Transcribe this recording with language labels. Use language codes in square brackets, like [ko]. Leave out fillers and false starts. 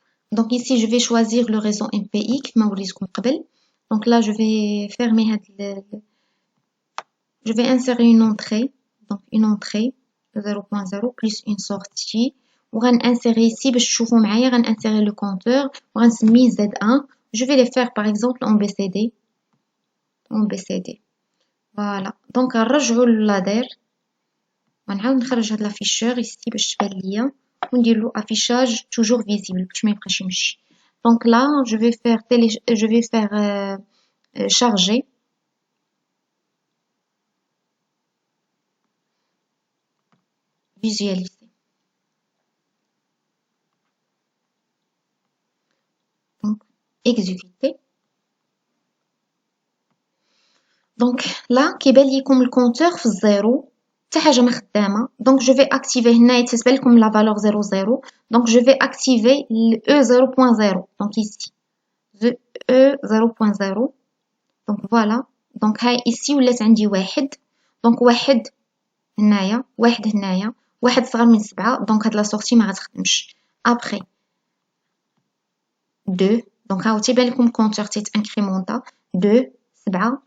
[fr] Donc ici, je vais choisir le réseau MPI [ar] كما وريتكم قبل. [fr] Donc là, je vais fermer je vais insérer une entrée. Donc une entrée 0.0 plus une sortie. [ar] وغنinsérer ici باش تشوفوا معايا غنinsérer le compteur وغنسميه Z1. [fr] Je vais les faire par exemple en BCD. En BCD. Voilà. [ar] Donc غنرجعوا للادير. غنعاود نخرج هاد l'afficheur ici باش تبان ليا وندير له [fr] affichage toujours visible [ar] باش ما يبقاش يمشي. [fr] Donc là, je vais faire charger. Visualiser. Donc, exécuter. [ar] Donc là, كيبان ليكم الكونتور في الزيرو حتى حاجة ما خدامة. [fr] Donc je vais activer [ar] هنايا تتبان لكم [fr] la valeur 00. Donc je vais activer le E0.0. Donc ici. The E0.0. Donc voilà. [ar] Donc هاي ici ولات عندي واحد. Donc واحد هنايا واحد هنايا واحد صغر من 7. Donc هاد لا سورتي ما غتخدمش. [fr] Après 2. [ar] Donc هاو تيبان لكم كونتور تيتانكريمونطا 2 7.